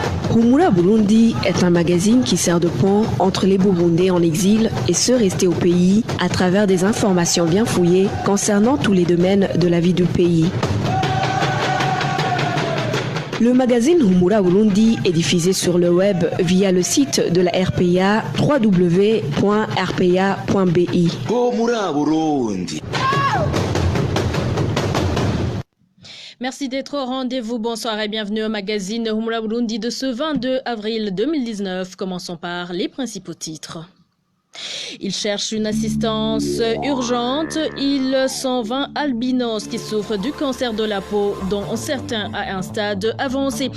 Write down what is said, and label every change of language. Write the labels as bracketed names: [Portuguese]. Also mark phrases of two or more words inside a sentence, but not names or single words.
[French] Humura Burundi est un magazine qui sert de pont entre les Burundais en exil et ceux restés au pays à travers des informations bien fouillées concernant tous les domaines de la vie du pays. Le magazine Humura Burundi est diffusé sur le web via le site de la RPA www.rpa.bi. Humura Burundi. Merci d'être au rendez-vous. Bonsoir et bienvenue au magazine Humura Burundi de ce 22 avril 2019. Commençons par les principaux titres. Ils cherchent une assistance urgente. Ils sont 20 albinos qui souffrent du cancer de la peau, dont certains à un stade avancé.